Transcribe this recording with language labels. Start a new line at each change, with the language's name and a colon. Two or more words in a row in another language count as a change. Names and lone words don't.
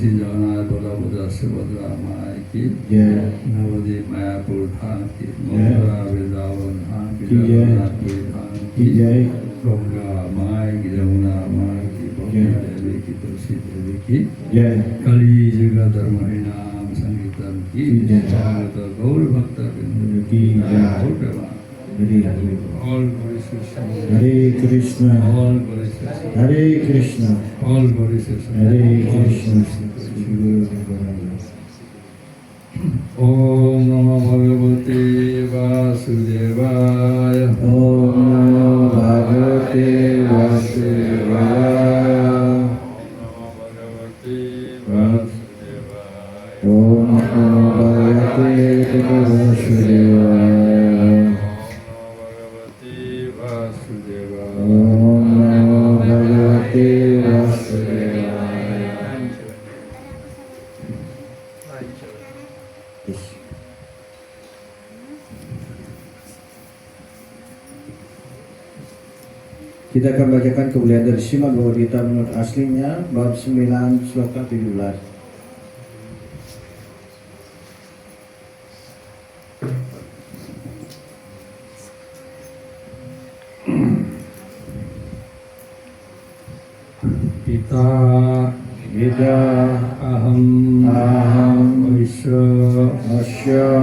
Hindi: श्री जगन्नाथ बलभद्र सुभद्रा माय की नवदीप मायापुर धाम की मथुरा वृंदावन धाम की जगन्नाथपुरी धाम की गंगा माय की जमुना माय की बंगा देवी की तुलसी देवी की कली युग धर्म हरिनाम संकीर्तन की गौर भक्त बिंदु की
English: All glory to Hare Krishna, all glory to Hare Krishna, all glory to Hare Krishna.
Sanskrit: Om Namo Bhagavate Vasudevaya. Om Namo Bhagavate Vasudevaya. Om Namo Bhagavate Vasudevaya. Om Namo Bhagavate Vasudevaya.
Indonesian: Kita akan bacakan kemuliaan dari Srimad Bhagavad Gita menurut aslinya bab 9 sloka 17.
Sanskrit: Gita aham asya